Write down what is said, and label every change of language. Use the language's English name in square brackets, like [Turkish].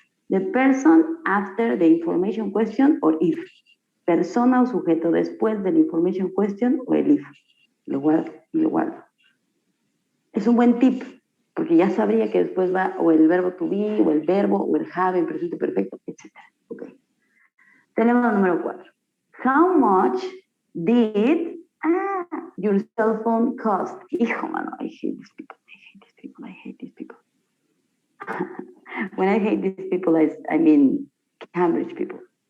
[English] The person after the information question or if. [Spanish] Persona o sujeto después del information question o el if. Lo guardo y lo guardo. Es un buen tip, porque ya sabría que después va o el verbo to be, o el verbo, o el have en presente perfecto, etc. Okay. Tenemos el número 4. [English] How much did your cell phone cost? [Spanish] Hijo, mano, [English] I hate these people. I hate these people. When I hate these people, I mean Cambridge people.